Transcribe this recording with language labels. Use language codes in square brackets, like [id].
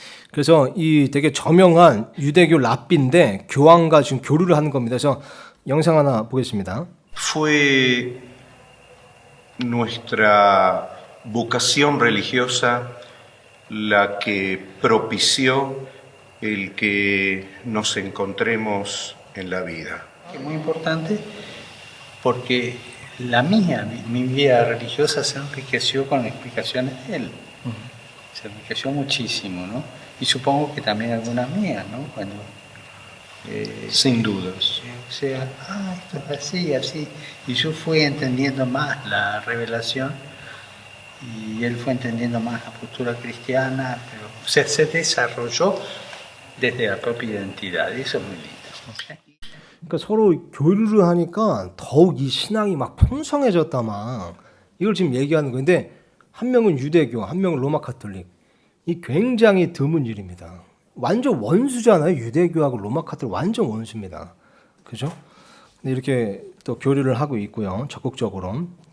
[ko] 그래서 이 되게 저명한 유대교 랍비인데 교황과 지금 교류를 하는 겁니다. 그래서 영상 하나 보겠습니다. [es] Fue nuestra vocación religiosa la que propició el que nos encontremos en la vida. Es muy importante porque la mía, mi vida religiosa se enriqueció con explicaciones de él. Se enriqueció muchísimo, ¿no? Y supongo que también algunas mías, ¿no? Cuando, sin dudas. O sea, esto es así, así. Y yo fui entendiendo más la revelación y él fue entendiendo más la postura cristiana, pero o sea, se desarrolló desde la propia identidad. Y eso es muy lindo. ¿Okay? [ko] 그러니까 서로 교류를 하니까 더욱 이 신앙이 막 풍성해졌다 막 이걸 지금 얘기하는 건데 한 명은 유대교, 한 명은 로마 카톨릭. 이 굉장히 드문 일입니다. 완전 원수잖아요. 유대교하고 로마 카톨릭 완전 원수입니다. 그죠? 근데 이렇게 또 교류를 하고 있고요. 적극적으로.